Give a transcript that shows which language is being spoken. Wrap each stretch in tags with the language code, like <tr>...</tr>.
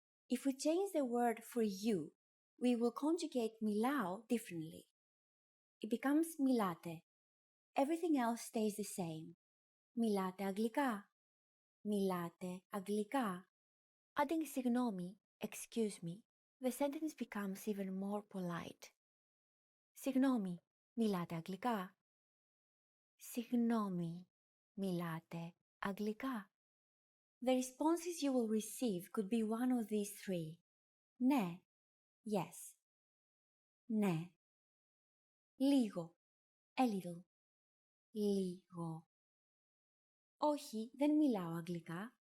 <en>If we change the word for you, we will conjugate μιλάω differently. It becomes μιλάτε. Everything else stays the same.</en> <el>Μιλάτε αγγλικά. Μιλάτε αγγλικά.</el> <en>Adding συγγνώμη, excuse me, the sentence becomes even more polite.</en> <el>Συγγνώμη, μιλάτε αγγλικά. Συγγνώμη, μιλάτε αγγλικά.</el> <en>The responses you will receive could be one of these three.</en> <el>Ναι,</el> <en>yes.</en> <el>Ναι.</el> <en>Λίγο, a little.</en> <el>Λίγο. Όχι, δεν μιλάω αγγλικά.</el>